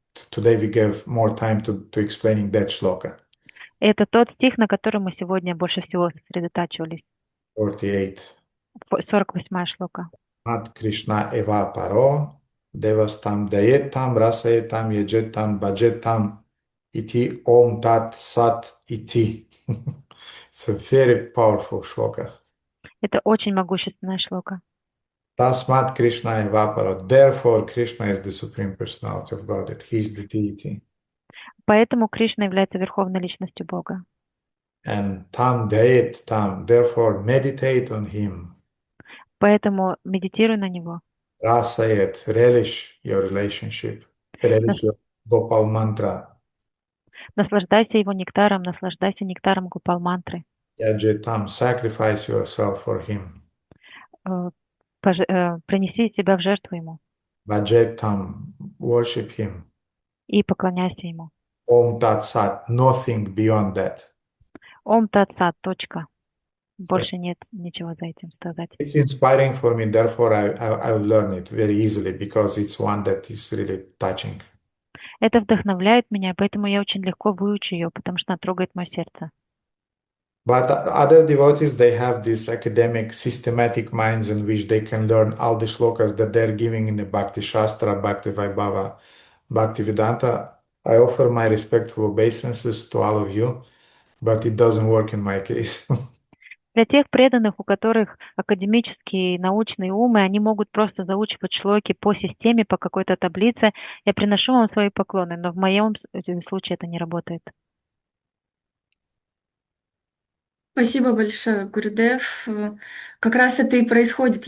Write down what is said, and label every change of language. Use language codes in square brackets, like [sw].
[en] Today we gave more time to explaining that shloka. [ru] Это тот стих, на котором мы сегодня больше всего сосредотачивались. 48. 48-я шлока. [sa] Ad Krishna eva paro devastam dayetam rasayetam yejetam bhajetam iti om tat sat iti. [en] It's a very powerful shloka. [ru] Это очень могущественная шлока. [sa] Tasmat Krishna eva paro. [en] Therefore, Krishna is the Supreme Personality of Godhead. He is the deity. [ru] Поэтому Кришна является верховной личностью Бога. [sa] And tam dayet tam. [en] Therefore, meditate on him. [ru] Поэтому медитируй на него. [en] Rasayet, relish your relationship. Relish your Gopal mantra. [ru] Наслаждайся его нектаром, наслаждайся нектаром Гопал-мантры. [en] Yajetam, sacrifice yourself for him. [ru] Принеси себя в жертву ему. [en] Bhajetam, worship him. [ru] И поклоняйся ему. [en] Om Tat Sat, nothing beyond that. [ru] Ом Тат Сат, точка. больше нет ничего за этим сказать. [en] It's inspiring for me, therefore I will learn it very easily because it's one that is really touching. [ru] Это вдохновляет меня, поэтому я очень легко выучу ее, потому что она трогает мое сердце. [en] But other devotees, they have these academic, systematic minds in which they can learn all the shlokas that they're giving in the Bhakti Shastra, Bhakti Vaibhava, Bhakti Vedanta. I offer my respectful obeisances to all of you, but it doesn't work in my case. [ru] Для тех преданных, у которых академические научные умы, они могут просто заучивать шлоки по системе, по какой-то таблице. Я приношу вам свои поклоны, но в моем случае это не работает. Спасибо большое, Гурдев. Как раз это и происходит.